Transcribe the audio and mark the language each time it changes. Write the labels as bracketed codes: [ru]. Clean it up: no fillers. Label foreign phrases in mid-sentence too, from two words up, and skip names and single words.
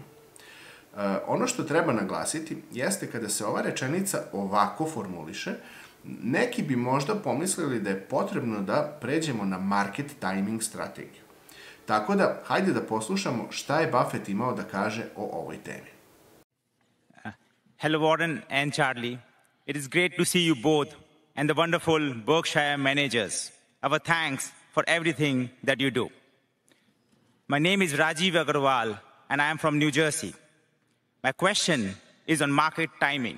[sr] Ono što treba naglasiti jeste kada se ova rečenica ovako formuliše, neki bi možda pomislili da je potrebno da pređemo na [en] market timing [sr] strategiju. Tako da, hajde da poslušamo šta je Buffett imao da kaže o ovoj temi. [en] Hello, Warren and Charlie. It is great to see you both and the wonderful Berkshire managers. Our thanks for everything that you do. My name is Rajiv Agarwal, and I am from New Jersey. My question is on market timing.